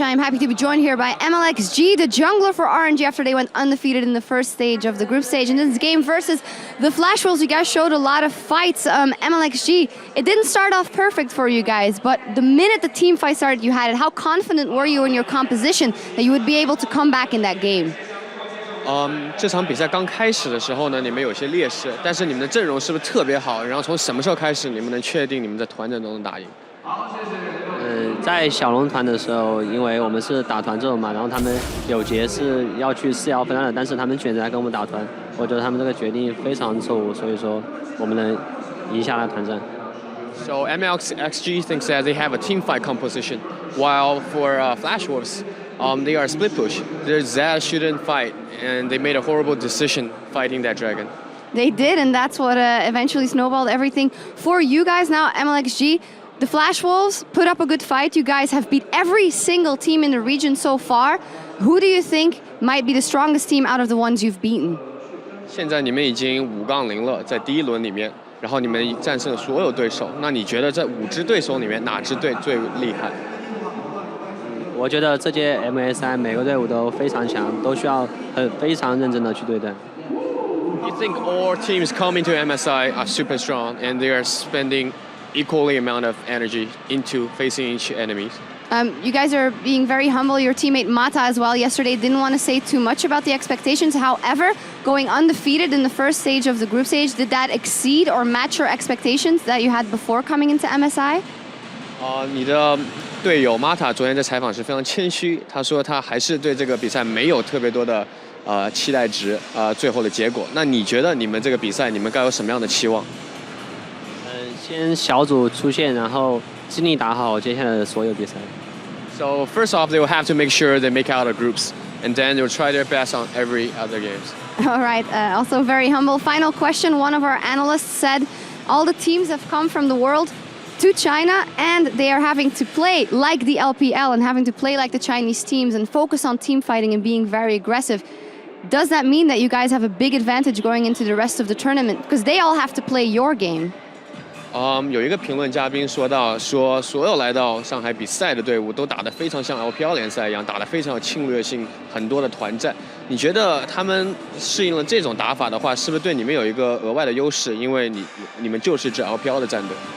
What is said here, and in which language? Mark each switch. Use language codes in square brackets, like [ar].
[en] I am happy to be joined here by MLXG, the jungler for RNG after they went undefeated in the first stage of the group stage. In this game versus the Flash Wolves, you guys showed a lot of fights. MLXG, it didn't start off perfect for you guys, but the minute the team fight started, you had it. How confident were you in your composition that you would be able to come back in that game? [zh] 这场比赛刚开始的时候呢，你们有些劣势，但是你们的阵容是不是特别好？然后从什么时候开始，你们能确定你们在团战都能打赢？在小龙团的时候，因为我们是打团战嘛，然后他们有节是要去4-1分的，但是他们选择来跟我们打团，我觉得他们这个决定非常错误，所以说我们能赢下来团战。 [en] So MLXG thinks that they have a team fight composition, while for Flash Wolves, they are split push. Their Zed shouldn't fight, and they made a horrible decision fighting that dragon. They did, and that's what eventually snowballed everything for you guys. Now, MLXG, the Flash Wolves put up a good fight. You guys have beat every single team in the region so far. Who do you think might be the strongest team out of the ones you've beaten? [zh] 现在你们已经5-0了，在第一轮里面，然后你们战胜了所有对手。那你觉得这5支对手里面哪支队最厉害？我觉得这届 MSI 每个队伍都非常强，都需要非常认真的去对待。 [en] You think all teams coming to MSI are super strong and they are spending equally amount of energy into facing each enemies? You guys are being very humble. Your teammate Mata as well yesterday didn't want to say too much about the expectations. However, going undefeated in the first stage of the group stage, did that exceed or match your expectations that you had before coming into MSI? [zh] 你的队友 Mata 昨天在采访时非常谦虚，他说他还是对这个比赛没有特别多的期待值最后的结果。那你觉得你们这个比赛你们该有什么样的期望？先小组出线，然后尽力打好接下来的所有比赛。 [en] So first off, they will have to make sure they make out of groups, and then they will try their best on every other games. All right, also very humble. Final question, one of our analysts said all the teams have come from the world to China and they are having to play like the LPL and having to play like the Chinese teams and focus on team fighting and being very aggressive. Does that mean that you guys have a big advantage going into the rest of the tournament? Because they all have to play your game. [zh] 有一个评论嘉宾说到，说所有来到上海比赛的队伍都打得非常像 LPL 联赛一样，打得非常有侵略性，很多的团战。你觉得他们适应了这种打法的话，是不是对你们有一个额外的优势？因为你们就是支 LPL 的战队。